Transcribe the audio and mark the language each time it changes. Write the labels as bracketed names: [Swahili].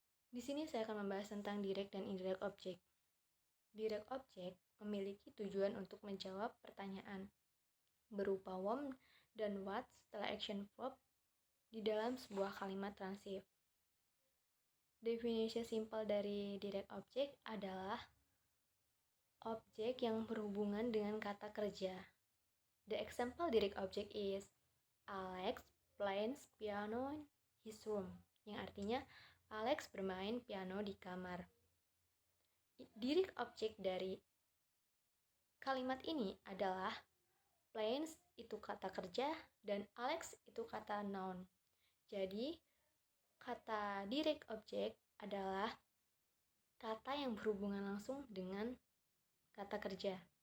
[Indonesian] Di sini saya akan membahas tentang direct dan indirect object. Direct object memiliki tujuan untuk menjawab pertanyaan berupa when dan what setelah action verb di dalam sebuah kalimat transif. Definisi simpel dari direct object adalah objek yang berhubungan dengan kata kerja. [English] The example direct object is Alex plays piano in his room, [Indonesian] yang artinya Alex bermain piano di kamar. Direct object dari kalimat ini adalah plays itu kata kerja dan Alex itu kata noun. Jadi, kata direct object adalah kata yang berhubungan langsung dengan kata kerja.